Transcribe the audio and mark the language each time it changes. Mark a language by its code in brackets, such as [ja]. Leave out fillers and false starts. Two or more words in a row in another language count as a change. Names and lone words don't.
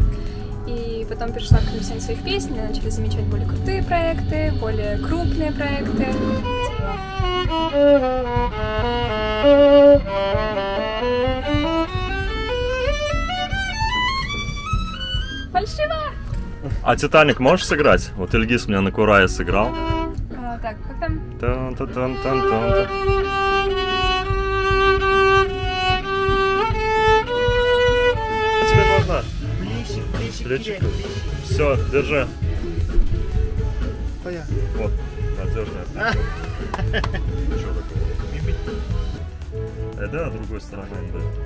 [ru] И потом перешла к написанию своих песен, и начали замечать более крутые проекты, более крупные проекты. Фальшиво! А «Титаник» можешь сыграть? Вот Ильгиз меня на Курае сыграл. Так, как там? Тан-та-тан-тан-тан. Тебе можно? Плечик. Все, держи. Вот, надежная. Ничего такого. Да, другой стороной, да.